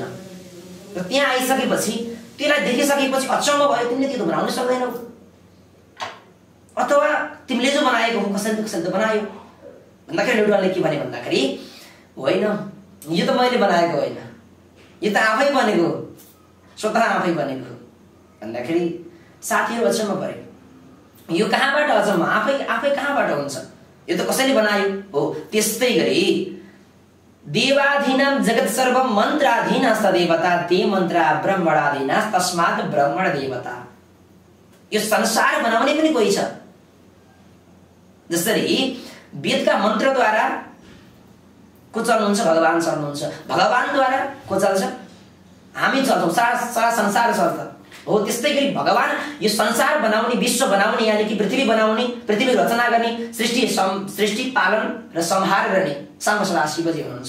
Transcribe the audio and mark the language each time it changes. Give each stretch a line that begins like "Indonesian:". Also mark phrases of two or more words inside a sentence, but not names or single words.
Nepali: र त्यहाँ आइसकेपछि त्यसलाई देखिसकेपछि अचम्म भयो, तिमीले त्यो त बनाउनै सक्दैनौ, अथवा तिमीले जो बनाएको हो कसरी त बनायो भन्दाखेरि न्युटनले के भने भन्दाखेरि होइन, यो त मैले बनाएको होइन, यो त आफै बनेको, स्वतः आफै बनेको भन्दाखेरि साथीहरू अचम्म परे। यो कहाँबाट अचम्म, आफै कहाँबाट हुन्छ, यो त कसैले बनायो हो।
Sanskrit: त्यस्तै गरी देवाधीनां जगत् सर्वं मन्त्राधीनस्त देवता ते मन्त्रा ब्रह्मणाधीनास् तस्मात् ब्रह्मण देवता।
Nepali: यो संसार बनाउने पनि कोही छ। जसरी वेदका मन्त्रद्वारा को चल्नुहुन्छ, भगवान चल्नुहुन्छ, भगवानद्वारा को चल्छ, हामी चल्छौँ, सारा संसार चल्छ हो। त्यस्तै गरी भगवान यो संसार बनाउने, विश्व बनाउने यानि कि पृथ्वी बनाउने, पृथ्वी रचना गर्ने, सृष्टि पालन र संहार गर्ने साम्ब सदा शिवजी हुनुहुन्छ।